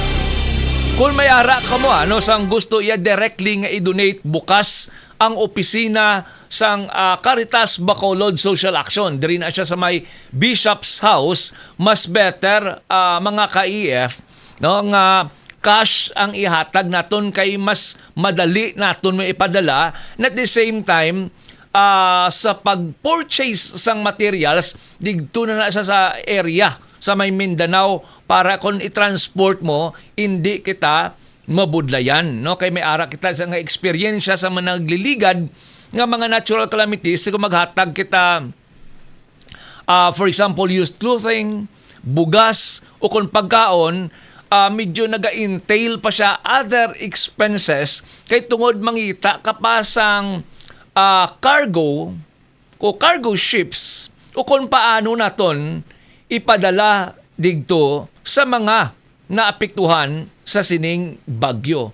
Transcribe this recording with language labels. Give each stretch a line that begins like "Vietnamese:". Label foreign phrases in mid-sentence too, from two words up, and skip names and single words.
Hiligaynon: Kung may ara ka mo, sang gusto iya directly nga i-donate, bukas ang opisina sang Caritas Bacolod Social Action. Diri na siya sa may Bishop's House. Mas better, mga ka-EF, no, nga cash ang ihatag naton kay mas madali naton may ipadala.
English: And at the same time,
Hiligaynon: sa pag-purchase sang materials, digto na siya sa area sa may Mindanao para kung i-transport mo, hindi kita mabudlayan, no, kay may ara kita sa nga experience sa managliligad nga mga natural calamities. Kung maghatag kita
English: for example used clothing,
Hiligaynon: bugas o kung pagkaon, medyo naga-entail pa siya
English: other expenses
Hiligaynon: kay tungod mangita kapasang cargo o
English: cargo ships
Hiligaynon: o kung paano naton ipadala digto sa mga naapektuhan sa sining bagyo.